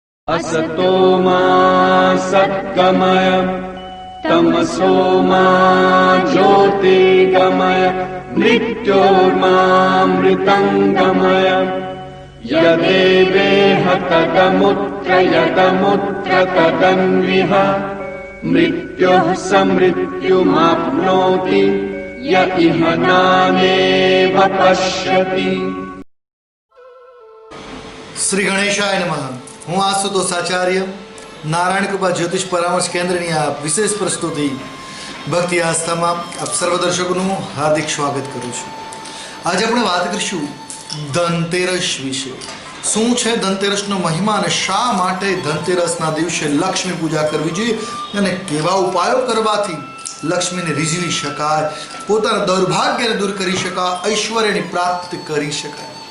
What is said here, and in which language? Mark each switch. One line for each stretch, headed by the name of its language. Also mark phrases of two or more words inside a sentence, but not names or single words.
Sanskrit: असतो मा सद्गमय तमसो मा ज्योतिर्गमय मृत्योर्मामृतङ्गमय यदेवेह तदमुत्र यदमुत्र तदन्विह मृत्युः समृत्युमाप्नोति य इह नानेव पश्यति। श्री गणेशाय नमः।
Gujarati: હું આશુતોષ આચાર્ય નારાયણ કૃપા જ્યોતિષ પરામર્શ કેન્દ્રની આ વિશેષ પ્રસ્તુતિ ભક્તિ આસ્થામાં આપ સર્વ દર્શકોનું હાર્દિક સ્વાગત કરું છું। આજે આપણે વાત કરીશું ધનતેરસ વિશે। શું છે ધનતેરસનો મહિમા અને શા માટે ધનતેરસના દિવસે લક્ષ્મી પૂજા કરવી જોઈએ અને કેવા ઉપાયો કરવાથી લક્ષ્મીને રીઝવી શકાય, પોતાના દૌર્ભાગ્યને દૂર કરી શકાય, ઐશ્વર્યની પ્રાપ્તિ કરી શકાય।